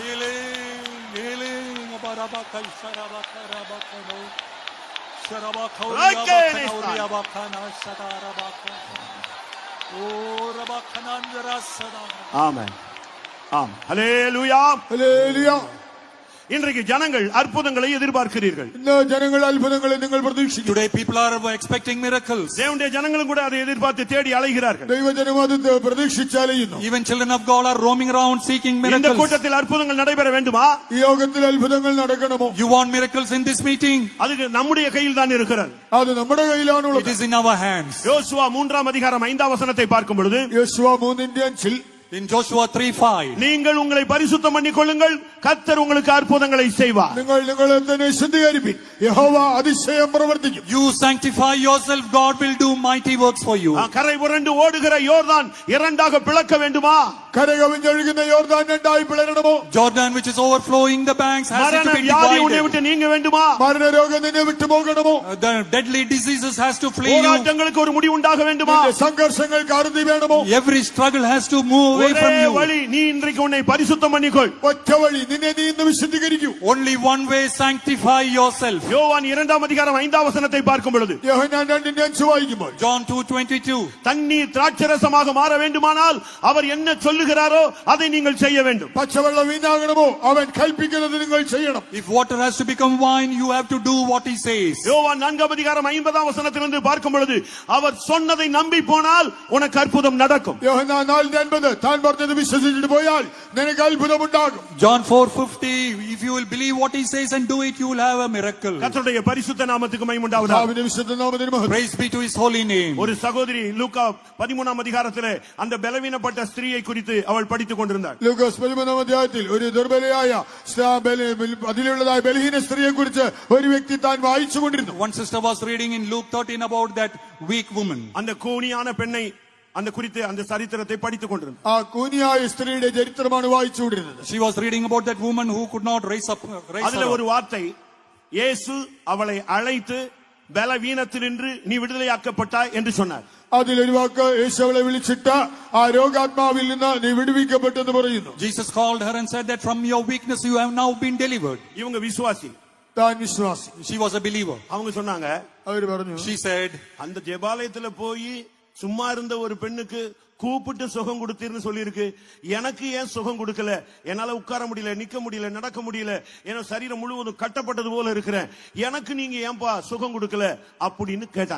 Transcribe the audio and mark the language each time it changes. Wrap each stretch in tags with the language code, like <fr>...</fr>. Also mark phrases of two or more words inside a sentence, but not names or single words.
<en>Healing, healing.</en> <ta>ஆமென். ஆம். ஹல்லேலூயா.</ta> <ml>ഹല്ലേലൂയ.</ml> <ta>இன்றைக்கு ஜனங்கள் அற்புதங்களை எதிர்பார்க்கிறீர்கள்.</ta> <ml>ഇന്ന് ജനങ്ങൾ അത്ഭുതങ്ങളെ നിങ്ങൾ പ്രതീക്ഷിക്കുന്നു.</ml> <en>Today people are expecting miracles.</en> <ta>தேவனுடைய ஜனங்களும் கூட அதை எதிர்பார்த்து தேடி அலைகிறார்கள்.</ta> <ml>ദൈവജനം അത് പ്രതീക്ഷിച്ച് അലയുന്നു.</ml> <en>Even children of God are roaming around seeking</en> <ta>இந்த</ta> <en>miracles.</en> <ta>கூட்டத்தில் அற்புதங்கள் நடைபெற வேண்டுமா?</ta> <ml>ഈ യോഗത്തിൽ അത്ഭുതങ്ങൾ നടക്കണമോ?</ml> <en>You want miracles in this meeting?</en> <ta>அதுக்கு நம்முடைய கையில் தான் இருக்கிறது.</ta> <ml>അത് നമ്മുടെ</ml> <en>It</en> <ml>കയ്യിലാണുള്ളത്.</ml> <en>is in our hands.</en> <ta>யோசுவா 3 அதிகாரம் 5 வசனத்தை பார்க்கும் பொழுது</ta> <ml>യോശുവ 3:5</ml> <en>In Joshua 3:5.</en> <ta>நீங்கள் உங்களை பரிசுத்தம் பண்ணிக் கொள்ளுங்கள், கர்த்தர் உங்களுக்கு அற்புதங்களை செய்வார்.</ta> <ml>നിങ്ങൾ നിങ്ങളെ തന്നെ ശുദ്ധീകരിപ്പിൻ, യഹോവ അതിശയം പ്രവർത്തിക്കും.</ml> <en>You sanctify yourself, God will do mighty works for you.</en> <ta>கரை புரண்டு ஓடுகிற யோர்தான் இரண்டாக பிளக்க வேண்டுமா?</ta> <ml>കര കവിഞ്ഞൊഴുകുന്ന യോർദാൻ രണ്ടായി പിളരണമോ?</ml> <en>Jordan which is overflowing the banks has to be</en> <ta>வியாதி உன்னை</ta> <en>divided.</en> <ta>விட்டு நீங்க வேண்டுமா?</ta> <ml>മരണരോഗം നിന്നെ വിട്ടു പോകണമോ?</ml> <en>The deadly diseases has to flee you.</en> <ta>போராட்டங்களுக்கு ஒரு முடிவு உண்டாக வேண்டுமா?</ta> <ml>നിന്റെ സംഘർഷങ്ങൾക്ക് അറുതി വേണമോ?</ml> <en>Every struggle has to move away</en> <ta>ஒரே</ta> <en>from you.</en> <ta>வழி, நீ இன்றைக்கு உன்னை பரிசுத்தம் பண்ணிக்கொள்.</ta> <ml>ഒറ്റ വഴി, നിന്നെ നീ ഇന്ന് വിശുദ്ധീകരിക്കൂ.</ml> <en>Only one way, sanctify yourself.</en> <ta>யோவான் 2 அதிகாரம் 5 வசனத்தை பார்க்கும் பொழுது</ta> <ml>യോഹന്നാൻ 2:5 വായിക്കുമ്പോൾ</ml> <en>John 2:22.</en> <ta>தண்ணீர் திராட்சரசமாக மாற வேண்டுமானால் அவர் என்ன சொல்லுகிறாரோ அதை நீங்கள் செய்ய வேண்டும்.</ta> <ml>പച്ചവെള്ളം വീഞ്ഞാകണമോ? അവൻ കൽപ്പിക്കുന്നത് നിങ്ങൾ ചെയ്യണം.</ml> <en>If water has to become wine, you have to do what he says.</en> <ta>யோவான் 4 அதிகாரம் 50 வசனத்திலிருந்து பார்க்கும் பொழுது அவர் சொன்னதை நம்பி போனால் உனக்கு அற்புதம் நடக்கும்.</ta> <ml>യോഹന്നാൻ 4:50 താൻ പറഞ്ഞത് വിശ്വസിച്ചിട്ട് പോയാൽ നിനക്ക് അത്ഭുതം ഉണ്ടാകും.</ml> <en>John 4:50. If you will believe what he says and do it, you will have a miracle.</en> <ta>கர்த்தருடைய பரிசுத்த நாமத்துக்கு மகிமை உண்டாவதாக.</ta> <ml>കർത്താവിന്റെ വിശുദ്ധ നാമത്തിന് മഹത്വം.</ml> <en>Praise be to his holy name.</en> <ta>ஒரு சகோதரி லூக்கா 13 அதிகாரத்திலே அந்த பலவீனப்பட்ட ஸ்திரீயை குறித்து அவள் படித்துக் கொண்டிருந்தாள்.</ta> <ml>ലൂക്കോസ് 13 അധ്യായത്തിൽ ഒരു ദുർബലയായ അതിലുള്ളതായ ബലഹീന സ്ത്രീയെ കുറിച്ച് ഒരു വ്യക്തി താൻ വായിച്ചുകൊണ്ടിരുന്നു.</ml> <en>One sister was reading in Luke 13 about that weak woman.</en> <ta>அந்த கூனியான பெண்ணை அந்த குறித்து அந்த சரித்திரத்தை படித்துக் கொண்டிருந்தாள்.</ta> <ml>ആ കൂനിയായ സ്ത്രീയുടെ ചരിത്രമാണ് വായിച്ചുകൊണ്ടിരുന്നത്.</ml> <en>She was reading about that woman who could not raise</en> <ta>அதுல</ta> <en>her</en> <ta>ஒரு</ta> <en>up.</en> <ta>வார்த்தை, இயேசு அவளை அழைத்து பலவீனத்தினின்று நீ விடுதலையாக்கப்பட்டாய் என்று சொன்னார்.</ta> <ml>അതിലൊരു വാക്ക്, യേശു അവളെ വിളിച്ചിട്ട് ആ രോഗാത്മാവിൽ നിന്ന് നീ വിടുവിക്കപ്പെട്ടെന്ന് പറയുന്നു.</ml> <en>Jesus called her and said that from your weakness you have now been delivered.</en> <ta>இவங்க விசுவாசி,</ta> <ml>താൻ വിശ്വാസി.</ml> <en>She was a believer.</en> <ta>அவங்க சொன்னாங்க,</ta> <ml>അവര് പറഞ്ഞു,</ml> <en>She said,</en> <ta>அந்த ஜெபாலயத்துல போய் சும்மா இருந்த ஒரு பெண்ணுக்கு கூப்பிட்டு சுகம் கொடுத்தீர்னு சொல்லியிருக்கு. எனக்கு ஏன் சுகம் கொடுக்கல? என்னால உட்கார முடியல, நிக்க முடியல, நடக்க முடியல, என் சரீரம் முழுவதும் கட்டப்பட்டது போல இருக்கிறேன். எனக்கு நீங்க ஏன்பா சுகம் கொடுக்கல அப்படின்னு கேட்டாங்க.</ta>